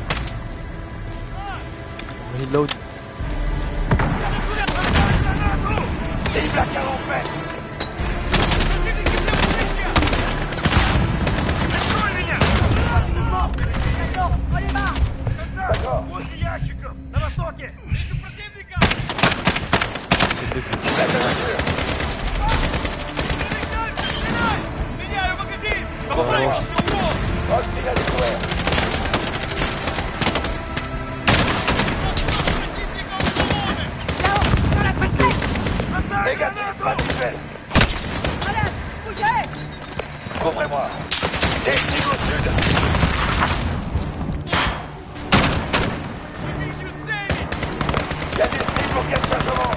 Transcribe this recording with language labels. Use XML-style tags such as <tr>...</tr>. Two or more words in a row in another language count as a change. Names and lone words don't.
<fr>Reload. Cible à 40 mètres. D'accord.</fr> <ru>На востоке! Вижу противника! Меняю магазин! Отстреляли двое.</ru> <fr>Négatif, pas visuel. Couvrez-moi. Des cibles au sud. Il y a des cibles au 4 chargements.</fr>